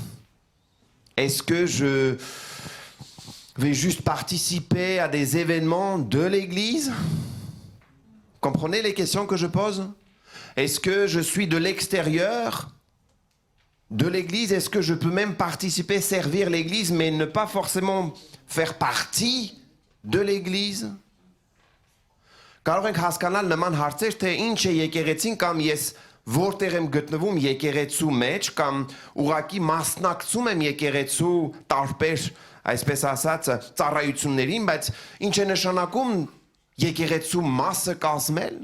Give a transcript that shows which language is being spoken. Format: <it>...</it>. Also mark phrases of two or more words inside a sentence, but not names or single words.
<fr>Est-ce que je vais juste participer à des événements de l'Église? Comprenez les questions que je pose? Est-ce que je suis de l'extérieur de l'Église? Est-ce que je peux même participer, servir l'Église, mais ne pas forcément faire partie de l'Église?</fr> <hy>Կարող ենք հասկանալ նման հարցեր, թե ինչ է եկեղեցին կամ ես որտեղ եմ գտնվում եկեղեցու մեջ կամ ուղղակի մասնակցում եմ եկեղեցու տարբեր, այսպես ասած, ծառայություններին, բայց ինչ է նշանակում եկեղեցու մասը կազմել?</hy>